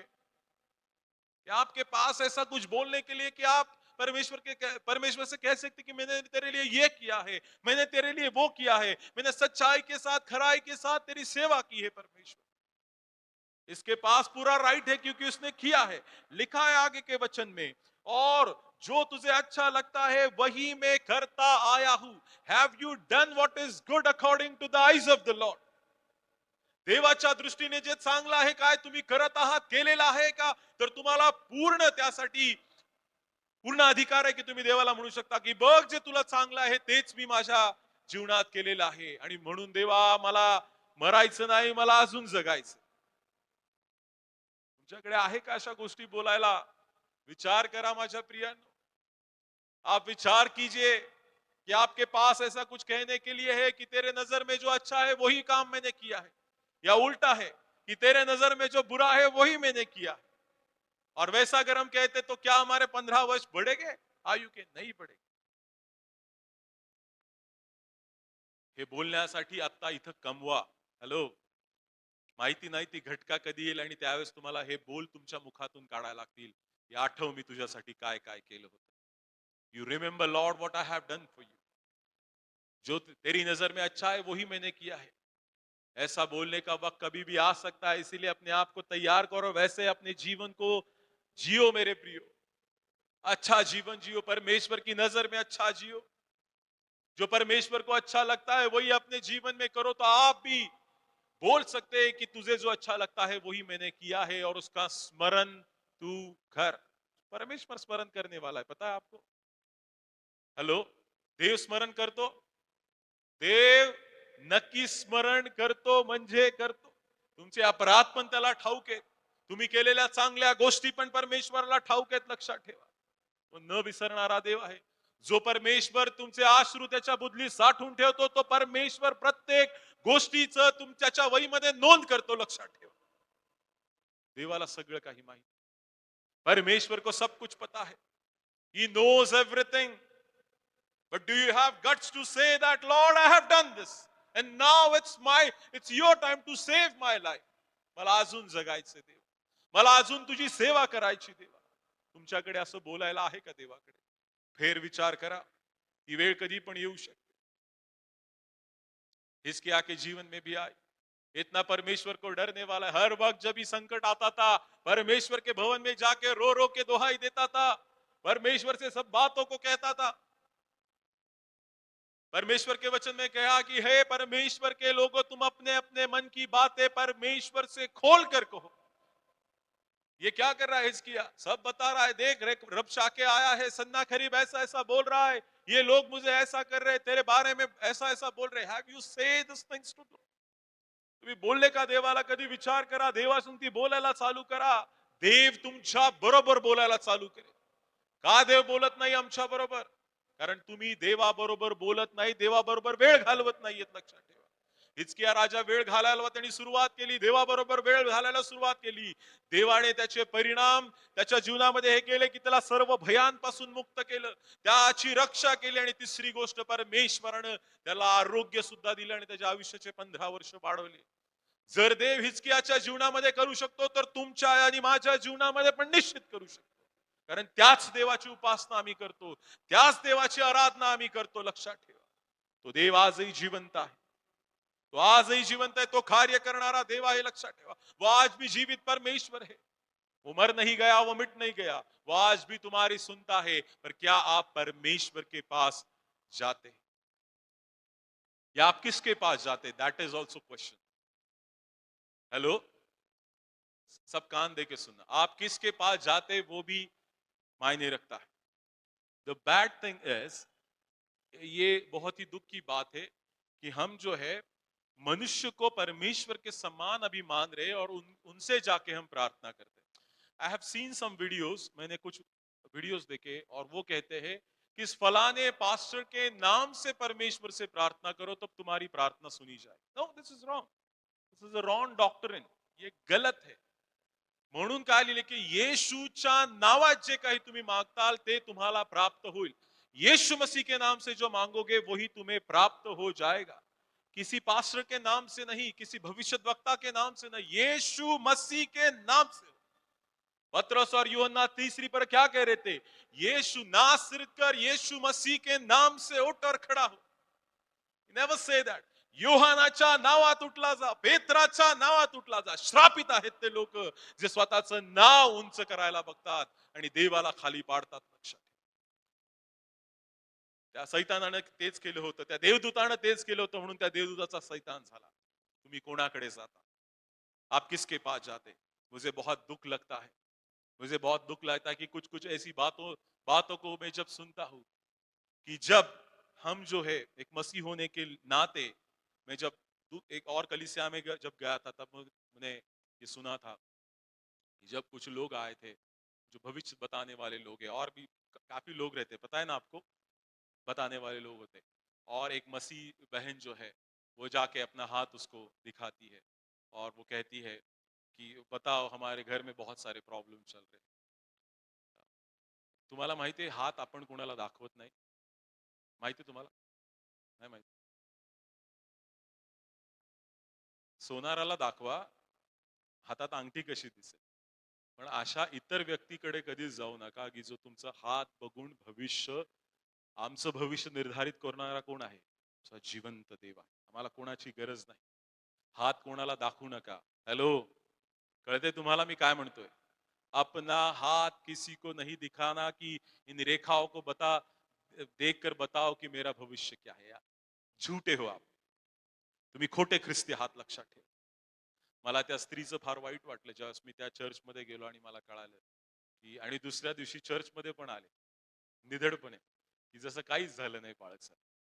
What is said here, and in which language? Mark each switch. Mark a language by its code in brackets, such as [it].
[hi] क्या आपके पास ऐसा कुछ बोलने के लिए कि आप परमेश्वर से कह सकते कि मैंने तेरे लिए ये किया है, मैंने तेरे लिए वो किया है, मैंने सच्चाई के साथ खराई के साथ तेरी सेवा की है। परमेश्वर इसके पास पूरा राइट है क्योंकि उसने किया है। लिखा है आगे के वचन में, और जो तुझे अच्छा लगता है वही मैं करता आया हूं। [en] Have you done what is good according to the eyes of the Lord? [mr] देवाच्या दृष्टीने जे चांगलं आहे, काय तुम्ही करत आहात, केलेलं आहे का? तर तुम्हाला पूर्ण त्यासाठी पूर्ण अधिकार आहे की तुम्ही देवाला म्हणू शकता की बघ, जे तुला चांगलं आहे तेच मी माझ्या जीवनात केलेलं आहे, आणि म्हणून देवा मला मरायचं नाही, मला अजून जगायचं। तुमच्याकडे आहे का अशा गोष्टी बोलायला? विचार करा माझ्या प्रियांनो। [hi] आप विचार कीजिए कि आपके पास ऐसा कुछ कहने के लिए है कि तेरे नजर में जो अच्छा है वही काम मैंने किया है, या उल्टा है कि तेरे नजर में जो बुरा है वही मैंने किया है। और वैसा अगर हम कहते तो क्या हमारे 15 वर्ष बढ़ेंगे आयु के? नहीं बढ़ेगे। [mr] हे बोलण्यासाठी आता इथं कमवा. हॅलो, माहिती नाही ती घटका कधी येईल आणि त्यावेळेस तुम्हाला हे बोल तुमच्या मुखातून काढायला लागतील. हे आठव मी तुझ्यासाठी काय काय केलं होतं. [en] You remember Lord what I have done for you. [hi] जो तेरी नजर में अच्छा है वही मैंने किया है. ऐसा बोलने का वक्त कभी भी आ सकता है, इसीलिए अपने आप को तैयार करो, वैसे अपने जीवन को जियो मेरे प्रियो. अच्छा जीवन जियो, परमेश्वर की नजर में अच्छा जियो. जो परमेश्वर को अच्छा लगता है वही अपने जीवन में करो, तो आप भी बोल सकते हैं कि तुझे जो अच्छा लगता है वही मैंने किया है, और उसका स्मरण तू कर. परमेश्वर स्मरण करने वाला है, पता है आपको? [mr] हेलो, देव स्मरण करतो. देव नक्की स्मरण करतो म्हणजे करतो. तुमचे अपराध पण त्याला ठाऊक आहेत. तुम्ही केलेल्या चांगल्या गोष्टी पण परमेश्वराला ठाऊक आहेत, लक्षात ठेवा. तो न विसरणारा देव आहे. जो परमेश्वर तुमचे अश्रू त्याच्या बुदली साठवून ठेवतो, तो परमेश्वर प्रत्येक गोष्टीचं तुमच्या वहीमध्ये नोंद करतो, लक्षात ठेवा. देवाला सगळं काही माहिती. [hi] परमेश्वर को सब कुछ पता है. [en] He knows everything. But do you have guts to say that, Lord, I have done this, and now it's your time to save my life. [mr] मला अजून जगायचं देव, मला अजून तुझी सेवा करायची देवा. तुमच्याकडे असं बोलायला आहे का देवाकडे? फेर विचार करा. ती वेळ कधी पण येऊ शकते. [hi] हिजकिय्याह के जीवन में भी आई. इतना परमेश्वर को डरने वाला है. हर वक्त जब भी संकट आता था, परमेश्वर के भवन में जाके रो रो के दुहाई देता था, परमेश्वर से सब बातों को कहता था. परमेश्वर के वचन में कहा कि हे परमेश्वर के लोगों, तुम अपने अपने मन की बातें परमेश्वर से खोल कर कहो. ये क्या कर रहा है हिजकिय्याह? सब बता रहा है, देख रबशाके आया है, सन्नाखरीब ऐसा ऐसा बोल रहा है, ये लोग मुझे ऐसा कर रहे, तेरे बारे में ऐसा ऐसा बोल रहे. [en] Have you say this things to? [mr] तुम्ही बोलले का देवाला? कधी विचार करा. देवासून ती बोलायला चालू करा. देव तुमच्या बरोबर बोलायला चालू करेल. का देव बोलत नाही आमच्या बरोबर? कारण तुम्ही देवाबरोबर बोलत नाही, देवाबरोबर वेळ घालवत नाहीयेत, लक्षात ठेवा. हिजकिय्याह राजा वेळ घालायला त्यांनी सुरुवात केली, देवाबरोबर वेळ घालायला सुरुवात केली. देवाने त्याचे परिणाम त्याच्या जीवनामध्ये हे केले की त्याला सर्व भयांपासून मुक्त केलं, त्याची रक्षा केली. आणि तिसरी गोष्ट, परमेश्वरानं त्याला आरोग्य सुद्धा दिलं आणि त्याच्या आयुष्याचे 15 वर्ष वाढवले. जर देव हिजकिय्याहच्या जीवनामध्ये करू शकतो, तर तुमच्या आणि माझ्या जीवनामध्ये पण निश्चित करू शकतो. कारण त्याच देवाची उपासना आम्ही करतो, त्याच देवाची आराधना आम्ही करतो, लक्षात ठेवा. तो देव आजही जिवंत आहे. तो आजही जिवंत है, तो कार्य करणारा देव आहे, लक्षात ठेवा. [hi] वो आज भी जीवित परमेश्वर है. वो मर नहीं गया, वो मिट नहीं गया, वो आज भी तुम्हारी सुनता है. पर क्या आप परमेश्वर के पास जाते हैं, या आप किसके पास जाते? [en] That is also question. [hi] Hello, सब कान दे के सुनना. आप किसके पास जाते वो भी मायने रखता है. [en] the bad thing is, [hi] ये बहुत ही दुख की बात है कि हम जो है मनुष्य को परमेश्वर के समान अभी मान रहे, और उनसे जाके हम प्रार्थना करते हैं. [en] I have seen some videos, [hi] मैंने कुछ वीडियोस देखे, और वो कहते हैं कि इस फलाने पास्टर के नाम से परमेश्वर से प्रार्थना करो, तब तुम्हारी प्रार्थना सुनी जाए. [en] No, this is wrong. This is a wrong doctrine. [hi] ये गलत है. [mr] म्हणून काय लिहिले की येशूच्या नावात जे काही तुम्ही मागताल ते तुम्हाला प्राप्त होईल. [hi] यीशु मसीह के नाम से जो मांगोगे वही तुम्हें प्राप्त हो जाएगा. किसी पास्टर के नाम से नहीं, किसी भविष्यद्वक्ता के नाम से नहीं, यीशु मसीह के नाम से. पतरस और यूहन्ना तीसरी पर क्या कह रहे थे? यीशु नासरत कर, यीशु मसीह के नाम से उठ और खड़ा हो. [en] Never say that. [mr] योहानाच्या नावात उठला जा, पेत्राच्या नावात उठला जा. श्रापित आहेत ते लोक जे स्वतःचं नाव उंच करायला बघतात आणि देवाला खाली पाडतात, लक्षात. त्या सैतानाने तेच केलं होतं, त्या देवदूतानं तेच केलं होतं, म्हणून त्या देवदूताचा सैतान झाला. तुम्ही कोणाकडे जाता? [hi] आप किसके पास जाते? मुझे बहुत दुख लगता है, मुझे बहुत दुख लगता है कि कुछ कुछ ऐसी बातों बातों को मैं जब सुनता हूं, कि जब हम जो है एक मसीह होने के नाते, मैं जब एक और कलीसिया में जब गया था, तब मैंने ये सुना था कि जब कुछ लोग आए थे जो भविष्य बताने वाले लोग हैं, और भी काफी लोग रहते, पता है ना आपको, बताने वाले लोग होते। और एक मसीह बहन जो है, वो जाके अपना हाथ उसको दिखाती है और वो कहती है कि बताओ हमारे घर में बहुत सारे प्रॉब्लम चल रहे हैं। [mr] तुम्हाला माहिती आहे हात आपण कोणाला दाखवत नाही, माहिती आहे तुम्हाला? नाही माहिती. सोनाराला दाखवा हातात अंगठी कशी दिसेल, पण अशा इतर व्यक्तीकडे कधीच जाऊ नका की जो तुमचा हात बघून भविष्य, आमचं भविष्य निर्धारित करणारा कोण आहे? आमचा जिवंत देव आहे. आम्हाला कोणाची गरज नाही. हात कोणाला दाखवू नका. हॅलो, कळते तुम्हाला मी काय म्हणतोय? [hi] अपना हाथ किसी को नहीं दिखाना कि इन रेखाओं को बता, देख कर बताओ कि मेरा भविष्य क्या है यार. झूठे हो आप. [mr] तुम्ही खोटे ख्रिस्ती हात, लक्षात ठेवा. मला त्या स्त्रीचं फार वाईट वाटलं ज्यावेळेस मी त्या चर्चमध्ये गेलो आणि मला कळालं की, आणि दुसऱ्या दिवशी चर्चमध्ये पण आले निधडपणे की जसं काहीच झालं नाही पाळत.